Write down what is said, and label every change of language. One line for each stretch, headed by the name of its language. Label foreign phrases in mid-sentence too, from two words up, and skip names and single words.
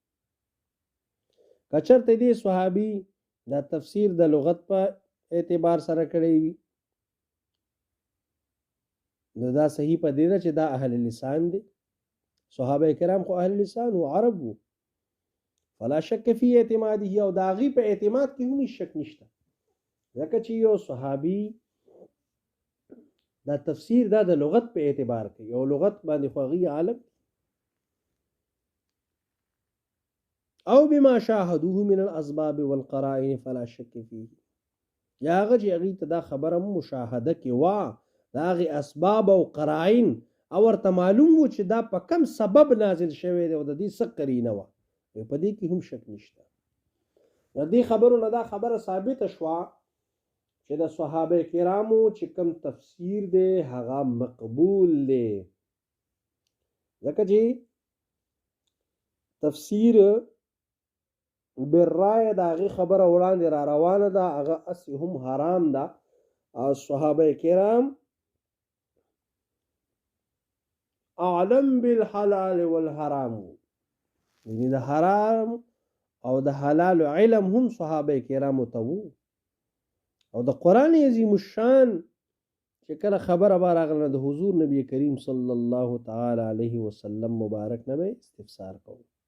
Pashto: کچرته دی صحابي دا تفسیر د لغت په اعتبار سره کړی وي نو دا صحیح په دی چې دا اهل لسان دی صحابه کرام خو اهل لسان او عرب وو
Arabic: فلا شک فی اعتماده
Pashto: او دا غي په اعتماد کې هم شک نشته ځکه چې یو صحابي دا تفسیر دا د لغت په اعتبار کوي او لغت باندې خواغي عالم
Arabic: او بما شاهدوه من الاسباب والقرائن فلا شك فيه
Pashto: یا هغه چې هغې ته دا خبره مشاهده کې وا د هغې اسباب او قرائن او ورته معلوم و چې دا په کم سبب نازل شوی دی او د دې څه قرینه وه په دې کې هم شک نشته د دې خبرو نه دا خبره ثابته شوه چې د صحابه کرامو چې کم تفسیر دی هغه مقبول دی ځکه چې
Arabic: تفسیر بالرای
Pashto: د هغې خبره وړاندې را روانه ده هغه اصلي هم حرام ده او صحابه کرام
Arabic: اعلم بالحلال والحرام
Pashto: یعنی د حرام او د حلال علم هم صحابه کرامو ته وو او د قرآن عظیم الشان چې کله خبره به راغله د حضور نبی کریم
Arabic: صلی الله تعالی علیه وسلم
Pashto: مبارک نه به استفسار کوو